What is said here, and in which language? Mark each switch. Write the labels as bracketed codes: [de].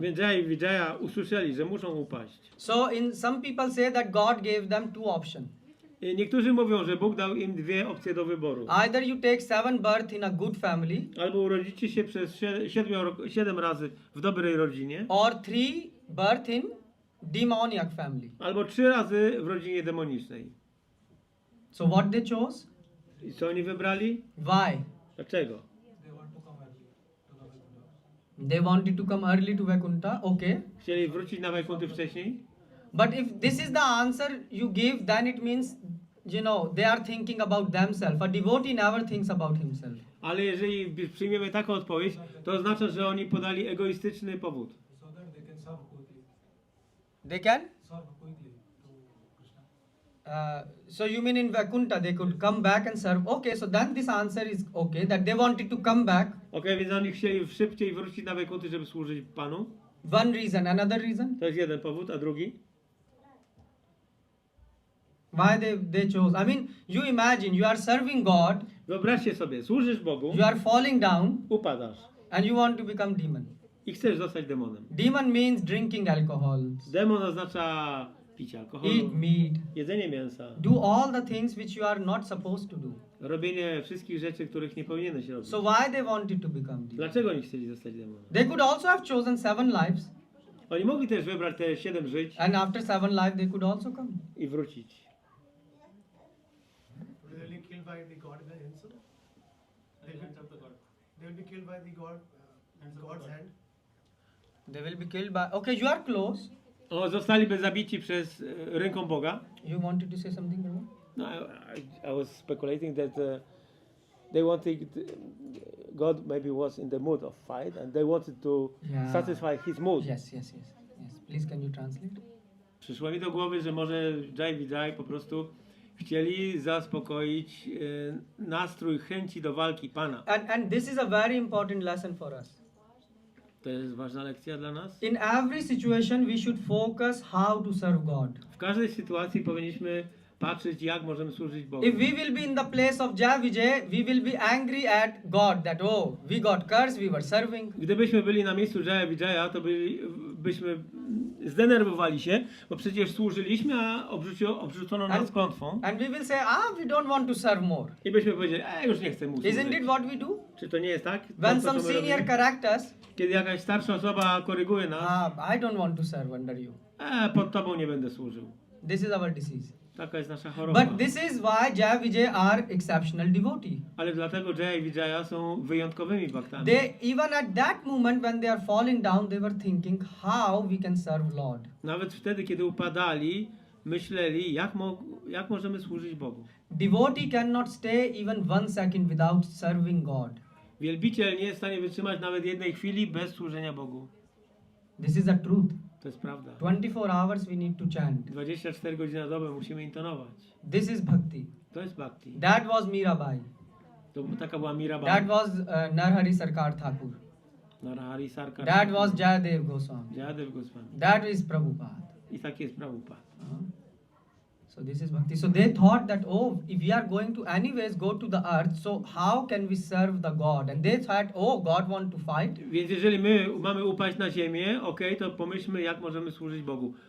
[pl] Więc Jaya i Vijaya usłyszeli, że muszą upaść. [en] So in some people say that God gave them two options. [pl] I niektórzy mówią, że Bóg dał im dwie opcje do wyboru. [en] Either you take 7 birth in a good family, [pl] Albo urodzicie się przez 7 razy w dobrej rodzinie, [en] or 3 birth in demoniac family. [pl] albo 3 razy w rodzinie demonicznej. [en] So what they chose? [pl] I co oni wybrali? [en] Why? [pl] Dlaczego? [en] They wanted to come early to Vaikuntha, okay. [pl] Chcieli wrócić na Wajkunty wcześniej? [en] But if this is the answer you give, then it means, they are thinking about themselves. A devotee never thinks about himself. [pl] Ale jeżeli przyjmiemy taką odpowiedź, to oznacza, że oni podali egoistyczny powód. [en] They can? So you mean in Vaikuntha they could come back and serve? Okay, so then this answer is okay, that they wanted to come back. [pl] Okej, więc oni chcieli szybciej wrócić na Wajkunty, żeby służyć Panu. [en] One reason. Another reason? [pl] To jest jeden powód, a drugi? [en] Why they chose? I mean, you imagine you are serving God, [pl] Wyobraźcie sobie, służysz Bogu, [en] you are falling down, [pl] upadasz [en] and you want to become demon. [pl] i chcesz zostać demonem. [en] Demon means drinking alcohol, [pl] Demon oznacza picie alkoholu, [en] eat meat, [pl] jedzenie mięsa, [en] do all the things which you are not supposed to do. [pl] robienie wszystkich rzeczy, których nie powinieneś robić. [en] So why they wanted to become demon? [pl] Dlaczego oni chcieli zostać demonem? [en] They could also have chosen 7 lives, [pl] Oni mogli też wybrać te 7 żyć [en] and after 7 lives they could also come. [pl] i wrócić. [en] Will they be killed by the god in the insult? They will be killed by the god, God's hand. They will be killed by. Okay, you are close. [pl] O, zostaliby zabici przez ręką Boga. [en] You wanted to say something, Prabhu? No, I was speculating that they wanted, God maybe was in the mood of fight and they wanted to Yeah. satisfy his mood. Yes. Please, can you translate? [pl] Przyszło mi do głowy, że może Jai Vijay po prostu chcieli zaspokoić nastrój chęci do walki Pana. [en] And this is a very important lesson for us. [pl] To jest ważna lekcja dla nas. [en] In every situation, we should focus how to serve God. [pl] W każdej sytuacji powinniśmy patrzeć, jak możemy służyć Bogu. [en] If we will be in the place of Jaya Vijay, we will be angry at God that, oh, we got cursed, we were serving. [pl] Gdybyśmy byli na miejscu Jaya Vijaya, to byśmy zdenerwowali się, bo przecież służyliśmy, a obrzucono nas klątwą. [en] And we will say, we don't want to serve more. [pl] I byśmy powiedzieli, już nie chcę mu służyć. [en] Isn't it what we do? [pl] Czy to nie jest tak? [en] When [pl] To, co [en] some [pl] my [en] senior [pl] robimy? [en] corrects us, [pl] Kiedy jakaś starsza osoba koryguje nas, [en] I don't want to serve under you. [pl] pod tobą nie będę służył. [en] This is our disease. [pl] Taka jest nasza choroba. [en] But this is why Jaya Vijay are exceptional devotee. [pl] Ale dlatego Jaya i Vijaya są wyjątkowymi baktami. [en] They, even at that moment when they are falling down, they were thinking how we can serve Lord. [pl] Nawet wtedy, kiedy upadali, myśleli, jak możemy służyć Bogu. [en] Devotee cannot stay even 1 second without serving God. [pl] Wielbiciel nie jest w stanie wytrzymać nawet jednej chwili bez służenia Bogu. [en] This is a truth. [pl] To jest prawda. [en] 24 hours we need to chant. [pl] 24 godziny na dobę musimy intonować. [en] This is bhakti. [pl] To jest bhakti. [en] That was Mirabai. [pl] To taka była Mirabai. [en] That was Narhari Sarkar Thakur. [pl] Narhari Sarkar. [en] That was Jayadev Goswami. [pl] Jayadev Goswami. [en] That is Prabhupada. [pl] I taki jest Prabhupada. [en] So this is bhakti. So they thought that, oh, if we are going to anyways go to the earth, so how can we serve the God? And they thought, oh, God want to fight. [pl] Więc jeżeli my mamy upaść na ziemię, to pomyślmy, jak możemy służyć Bogu.